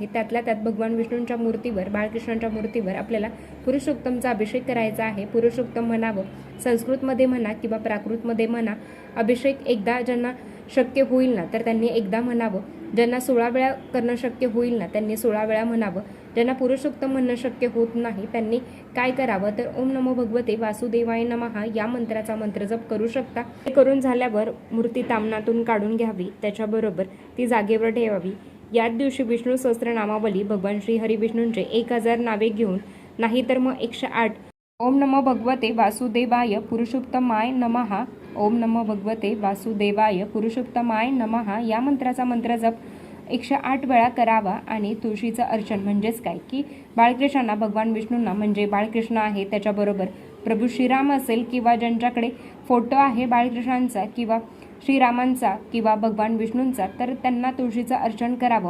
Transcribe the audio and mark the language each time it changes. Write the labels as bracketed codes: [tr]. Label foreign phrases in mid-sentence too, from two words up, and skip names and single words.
[mr] त्यातल्या त्यात भगवान विष्णूंच्या मूर्तीवर, बाळकृष्णांच्या मूर्तीवर आपल्याला पुरुषोत्तमचा अभिषेक करायचा आहे. पुरुषोत्तम म्हणावं, संस्कृतमध्ये म्हणा किंवा प्राकृतमध्ये म्हणा. अभिषेक एकदा ज्यांना शक्य होईल ना तर त्यांनी एकदा म्हणावं. ज्यांना 16 वेळा करणं शक्य होईल ना त्यांनी 16 वेळा म्हणावं. ज्यांना पुरुषोत्तम म्हणणं शक्य होत नाही त्यांनी काय करावं तर [sa] ओम नमो भगवते वासुदेवाय नमः [mr] या मंत्राचा मंत्रजप करू शकता. हे करून झाल्यावर मूर्ती तामणातून काढून घ्यावी, त्याच्याबरोबर ती जागेवर ठेवावी. याच दिवशी विष्णू सहस्त्रनामावली भगवान श्री हरी विष्णूंचे 1000 नावे घेऊन, नाहीतर मग 108 [sa] ओम नमो भगवते वासुदेवाय पुरुषोत्तमाय नमः, ओम नमो भगवते वासुदेवाय पुरुषोत्तमाय नमः [mr] या मंत्राचा मंत्रजप 108 वेळा करावा. आणि तुळशीचं अर्चन म्हणजेच काय की बाळकृष्णांना, भगवान विष्णूंना म्हणजे बाळकृष्ण आहे, त्याच्याबरोबर प्रभू श्रीराम असेल किंवा ज्यांच्याकडे फोटो आहे बाळकृष्णांचा किंवा श्रीरामांचा किंवा भगवान विष्णूंचा तर त्यांना तुळशीचं अर्चन करावं.